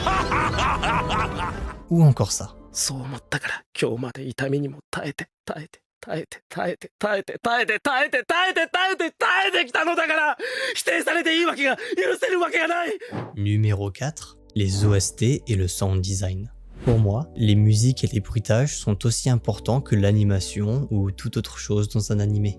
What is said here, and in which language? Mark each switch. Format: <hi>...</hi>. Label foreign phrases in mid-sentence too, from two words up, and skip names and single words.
<fr>ou encore ça.</fr> <ja>耐えて耐えて耐えて耐えて耐えて耐えて耐えて耐えてきたのだから、否定されていいわけが許せるわけがない。</ja> <fr>Numéro 4, les OST et le</fr> <en>sound design.</en> <fr>Pour moi, les musiques et les bruitages sont aussi importants que l'animation ou toute autre chose dans un animé.</fr>